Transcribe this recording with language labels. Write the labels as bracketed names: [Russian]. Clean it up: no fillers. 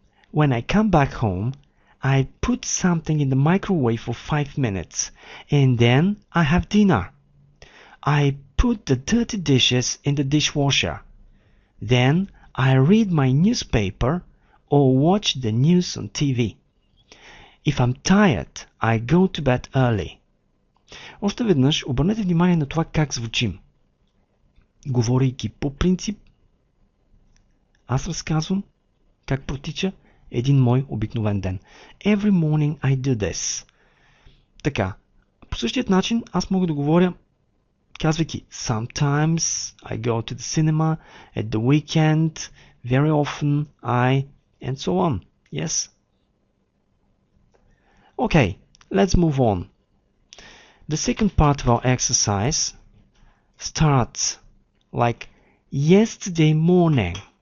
[English] When I come back home, I put something in the microwave for 5 minutes, and then I have dinner. I put the dirty dishes in the dishwasher. Then I read my newspaper or watch the news on TV. If I'm tired, I go to bed early. [Bulgarian] Още веднъж обърнете внимание на това как звучим. Говорейки по принцип, аз разказвам как протича един мой обикновен ден. [English] Every morning I do this. [Bulgarian] Така, по същият начин аз мога да говоря казвайки [English] sometimes I go to the cinema, at the weekend, very often I, and so on. Yes? Okay, let's move on. The second part of our exercise starts like yesterday morning.